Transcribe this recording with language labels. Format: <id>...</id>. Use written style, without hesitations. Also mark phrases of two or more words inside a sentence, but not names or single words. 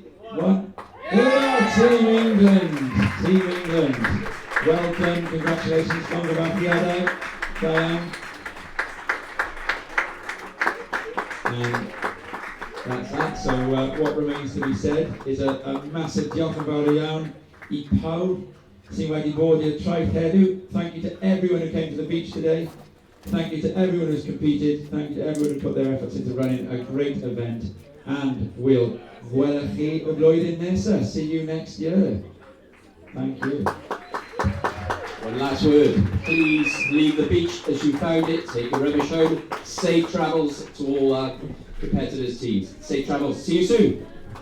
<en>One. Yeah, Team England! Team England. Welcome, congratulations, Diane. And that's that. So what remains to be said is a massive</en> <cy>diolch yn fawr iawn I pawb sy'n wedi bod i'r traeth heddiw.</cy> <en>Thank you to everyone who came to the beach today. Thank you to everyone who's competed. Thank you to everyone who put their efforts into running a great event. And we'll</en> <cy>gwelwch chi y blwyddyn nesa.</cy> <en>See you next year. Thank you. One last word. Please leave the beach as you found it. Take your rubbish home. Safe travels to all our competitors' teams. Safe travels. See you soon.</en>